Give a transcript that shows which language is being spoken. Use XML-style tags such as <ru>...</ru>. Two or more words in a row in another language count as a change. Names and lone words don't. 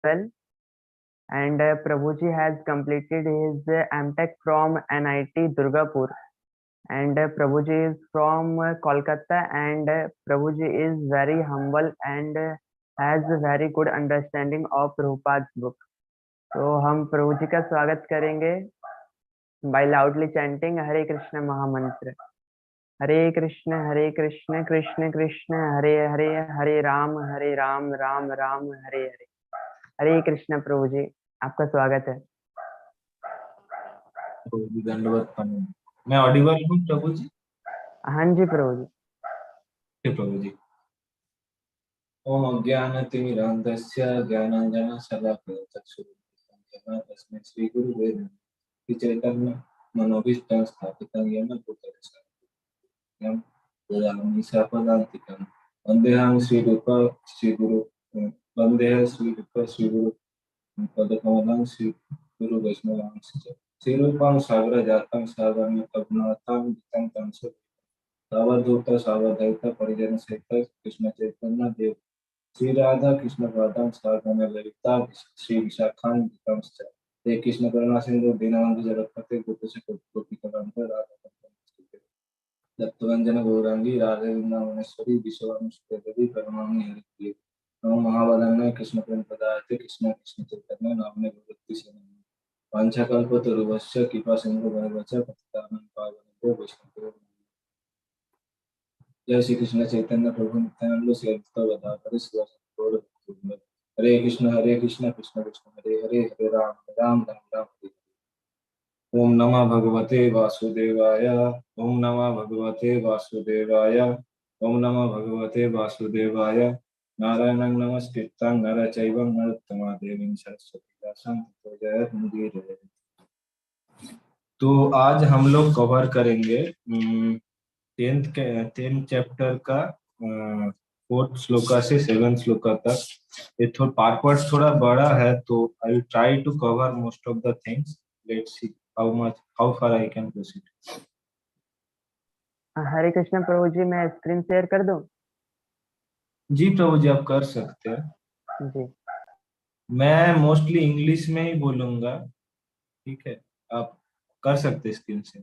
<en>well, and Prabhuji has completed his MTech from NIT Durgapur, and Prabhuji is from Kolkata, and Prabhuji is very humble and has a very good understanding of Prabhupada's book.</en> <hi>तो हम प्रभु जी का स्वागत करेंगे</hi> <en>by loudly chanting Hare Krishna</en> <hi>महामंत्र.</hi> <sa>हरे कृष्ण कृष्ण कृष्ण हरे हरे, हरे राम राम राम हरे हरे.</sa> <hi>हरे कृष्ण. प्रभु जी आपका स्वागत है. प्रभु जी दंडवत प्रणाम. मैं ऑडिबल हूँ प्रभु जी? हाँ जी प्रभु जी. प्रभु जी.</hi> <sa>ओम अज्ञानतिमिरान्धस्य ज्ञानाञ्जनशलाकया चक्षुरुन्मिलितं तस्मै श्रीगुरुवे नमः. चैतन्य मनोभीष्टं स्थापितं येन भूतले स्वयं ददामि सापदान्तिकं. वन्देऽहं श्रीगुरु पदकमलं श्रीगुरु वैष्णवांश्च. श्रीरूपं सागरजातं सागरं करुणार्थं वितं तं सावधूत सावधैत परिजन सहित कृष्ण चैतन्य देव श्री राधा कृष्ण पादम साधन ललिता श्री विशाखान विक्रमश्च. हे कृष्ण करुणा सिंधु दीनबंधु जगत्पते गोपेश गोपिकाकांत राधा दत्तवंजन गौरांगी राधे वृंदावनेश्वरी विश्ववानुसुते देवी प्रणमामि हरिप्रिये. नमो महावदन्याय कृष्ण प्रेम पदार्थे कृष्ण कृष्ण चैतन्य नामने भगवती से वाञ्छाकल्पतरुभ्यश्च कृपा सिंधु भगवच पतितानां पावनेभ्यो वैष्णवेभ्यो. जय श्री कृष्ण चैतन्य प्रभु नित्यानंद श्री अद्वैत गदाधर श्रीवासादि गौर. हरे कृष्ण कृष्ण कृष्ण हरे हरे, हरे राम राम राम हरे. ओम नमः भगवते वासुदेवाय. ओम नमः भगवते वासुदेवाय. ओम नमः भगवते वासुदेवाय. नारायणं नमस्कृत्य नर चैव नरोत्तमा देवीं सरस्वती व्यासं ततो जयमुदीरये.</sa> <hi>तो आज हम लोग कवर करेंगे 10th चैप्टर का 4th श्लोका से 7th श्लोका तक. ये पार्ट थोड़ा बड़ा है, तो</hi> <en>I will try to cover most of the things. let's see how far I can proceed.</en> <hi>हरे कृष्ण प्रभु जी, मैं</hi> <en>screen share</en> <hi>कर दूं? जी प्रभु जी आप कर सकते हैं जी. मैं</hi> <en>mostly English</en> <hi>में ही बोलूंगा, ठीक है? आप कर सकते हैं</hi> <en>screen share.</en>